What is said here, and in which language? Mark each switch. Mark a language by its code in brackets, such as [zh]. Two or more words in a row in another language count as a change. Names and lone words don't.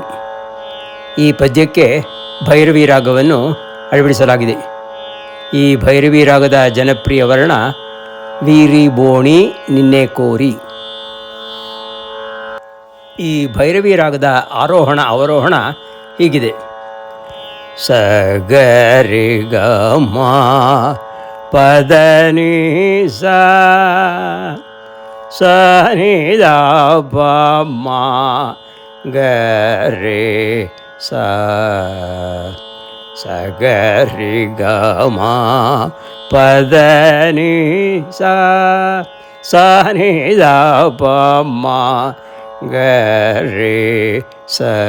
[kn] ಈ ಪದ್ಯಕ್ಕೆ ಭೈರವಿ ರಾಗವನ್ನು ಅಳವಡಿಸಲಾಗಿದೆ. ಈ ಭೈರವಿ ರಾಗದ ಜನಪ್ರಿಯ ವರ್ಣ ವೀರಿ ಬೋಣಿ ನಿನ್ನೆ ಕೋರಿ. ಈ ಭೈರವಿ ರಾಗದ ಆರೋಹಣ ಅವರೋಹಣ ಹೀಗಿದೆ: ಸ ಗ ರಿ ಗ ಮ ಪದ ನಿ ಸ ಸ ನಿ ದ ಪ ಮ ಗ ರೆ ಸ ಸ ಗ ರಿ ಗ ಮ ಪದ ನಿ ಸ ಸ ನಿ ದ ಪ ಮ ಗ ರೆ ಸ